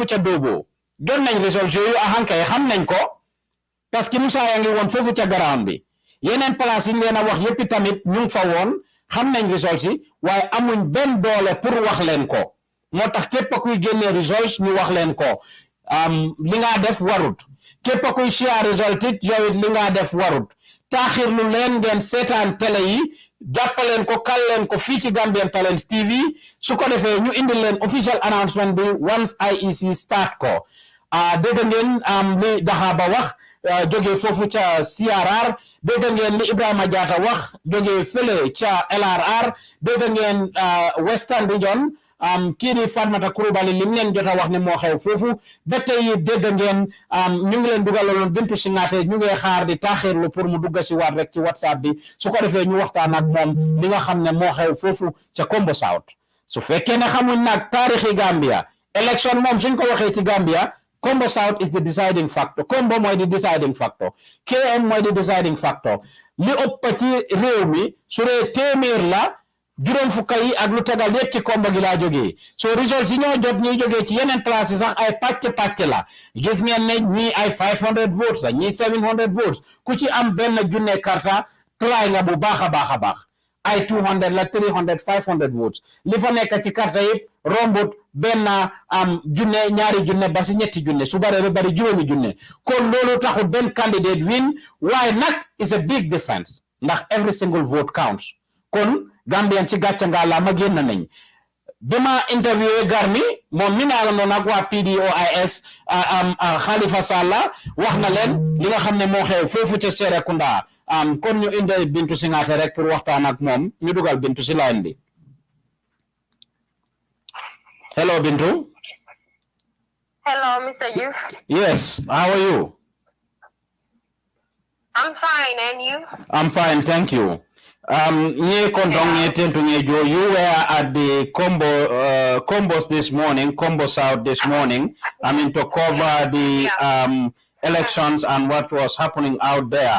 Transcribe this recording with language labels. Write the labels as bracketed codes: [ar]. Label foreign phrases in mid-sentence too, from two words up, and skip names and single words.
[wo] ca Dóobo jot nañ results yooyu ahankay xam nañ ko parce que Musa yaa ngi woon foofu ca ground bi yeneen place yi ngeen a wax yëpp tamit ñu ngi fa woon xam nañ results yi waaye amuñ benn doole pour wax leen ko moo tax képp kuy génnee results ñu wax leen ko li nga def warut képp kuy [en] share result [wo] it yow it li nga def warut taaxirlu leen ngeen seetaan télé yi jàppaleen ko kal leen ko fii ci Gambian Talents TV su ko defee ñu indil leen [en] official announcement [wo] bi [en] once IEC start [wo] ko dégg ngeen li Dahaba wax jógee foofu ca CRR dégg ngeen li Ibrahima Jatta wax jógee fële ca LRR dégg ngeen Western Region kii di Fatmata Coulibaly lim leen jot a wax ne moo xew foofu ba tey dégg ngeen ñu ngi leen dugaloon Bintu Singate ñu ngi xaar di taaxirlu pour mu dugga si waat rek ci WhatsApp bi su ko defee ñu waxtaan ak moom li nga xam ne moo xew foofu ca Kombo South su fekkee ne xamuñ nag taarixi Gambia election moom suñ ko waxee ci Gambia Kombo South [en] is the deciding factor [wo] Kombo mooy di [en] deciding factor [wo] KM mooy di [en] deciding factor [wo] li ëpp ci réew mi su dee téeméer la juróom fukk yi ak lu tegal yëpp ci Kombo gi laa jógee so results yi ñoo jot ñuy jógee ci yeneen place yi sax ay pàcc la gis ngeen ne ñii ay 500 votes la ñii 700 votes ku ci am benn junne karta try nga bu baax a baax ay 200 la 300 500 votes li fa nekk ci karta yëpp rombut benn junne ñaari junne ba si ñetti junne su bare ba bari juróomi junne kon loolu taxul benn [en] candidate win [wo] waaye nag [en] is a big difference [wo] ndax [en] every single vote counts [wo] kon Gambian ci gàcce nga la ma génn nañ bima interviewé Garmi moom mi naa la noonu ak waa PDOIS Khalifa Sallah wax na leen li nga xam ne moo xew foofu ca Serekunda kon ñu indi Bintu Singate rek pour waxtaan ak moom ñu dugal Bintu si line bi hello Bintu. [en] Hello Mr. Diouf. Yes, how are you? I'm fine, and you? I'm fine, thank you. You were at the Combos this morning, Kombo South this morning, to cover the elections and what was happening out there.